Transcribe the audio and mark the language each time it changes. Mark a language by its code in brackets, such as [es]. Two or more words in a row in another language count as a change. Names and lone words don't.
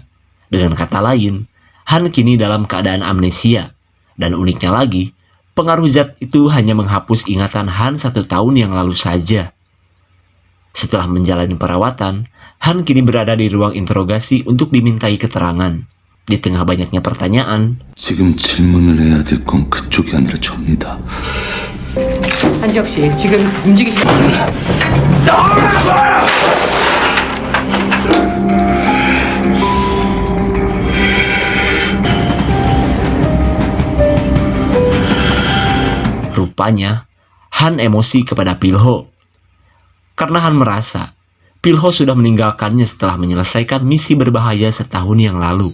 [id] Dengan kata lain, Han kini dalam keadaan amnesia. Dan uniknya lagi, pengaruh zat itu hanya menghapus ingatan Han 1 tahun yang lalu saja. Setelah menjalani perawatan, Han kini berada di ruang interogasi untuk dimintai keterangan. Di tengah banyaknya pertanyaan, [ko] 지금 질문을 해야 될 건 그쪽이 아니라 접니다. 한지혁 씨, 지금 움직이시면 [id] rupanya Han emosi kepada Pilho. Karena Han merasa Pilho sudah meninggalkannya setelah menyelesaikan misi berbahaya setahun yang lalu.